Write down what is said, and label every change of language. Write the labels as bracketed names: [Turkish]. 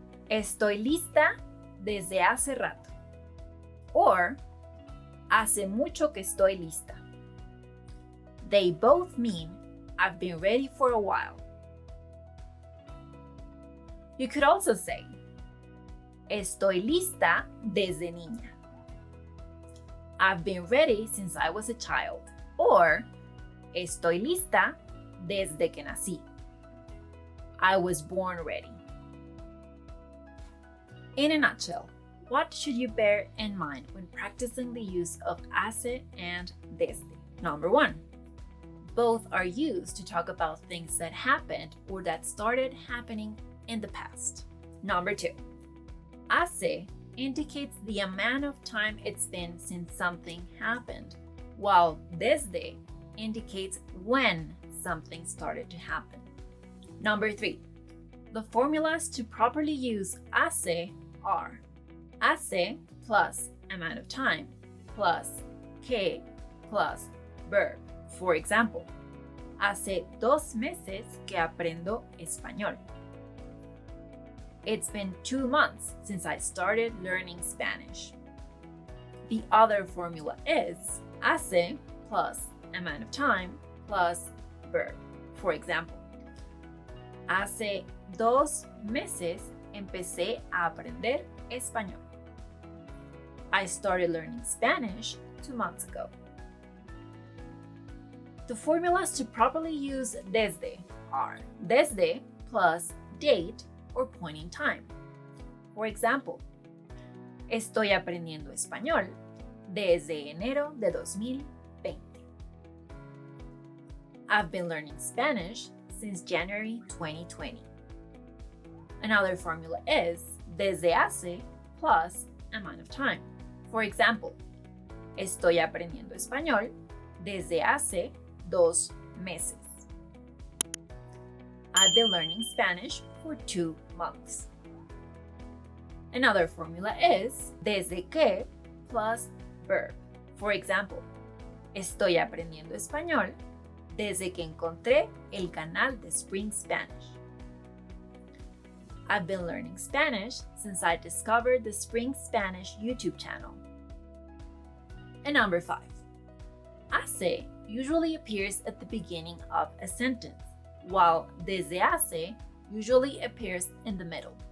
[Spanish] Estoy lista desde hace rato. Or hace mucho que estoy lista. [English] They both mean I've been ready for a while. You could also say, [Spanish] Estoy lista desde niña. [English] I've been ready since I was a child. [Spanish] Or, Estoy lista desde que nací. [English] I was born ready. In a nutshell, what should you bear in mind when practicing the use of hace and desde? Number 1, both are used to talk about things that happened or that started happening in the past. Number 2, hace indicates the amount of time it's been since something happened, while desde indicates when something started to happen. Number 3, the formulas to properly use hace are hace plus amount of time plus que plus verb. For example, [Spanish] hace 2 meses que aprendo español. [English] It's been 2 months since I started learning Spanish. The other formula is hace plus amount of time plus verb. For example, [Spanish] hace 2 meses empecé a aprender español. [English] I started learning Spanish 2 months ago. The formulas to properly use desde are desde plus date or point in time. For example, [Spanish] estoy aprendiendo español desde enero de 2020. [English] I've been learning Spanish since January 2020. Another formula is desde hace plus amount of time. For example, [Spanish] estoy aprendiendo español desde hace 2 meses. [English] I've been learning Spanish for 2 months. Another formula is desde que plus verb. For example, [Spanish] estoy aprendiendo español desde que encontré el canal de Spring Spanish. [English] I've been learning Spanish since I discovered the Spring Spanish YouTube channel. And number 5. Hace usually appears at the beginning of a sentence, while desde hace usually appears in the middle.